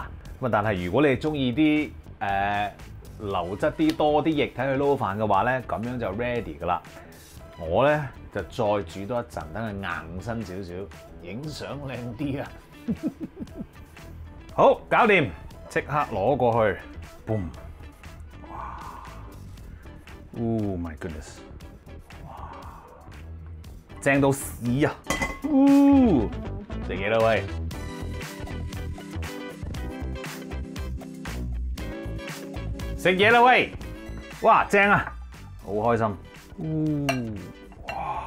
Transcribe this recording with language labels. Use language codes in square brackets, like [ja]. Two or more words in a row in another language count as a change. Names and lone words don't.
[yue] 咁啊，但係如果你哋中意啲流質啲多啲液體去撈飯嘅話咧，咁樣就 ready 㗎啦。我咧就再煮多一陣，等佢硬身少少，影相靚啲啊！好，搞掂，即刻攞過去 ，boom！ [en] 哇 ！Oh my goodness！ [yue] 哇，正到屎啊！食嘢啦喂！食嘢啦喂！哇，正啊！好開心！哇！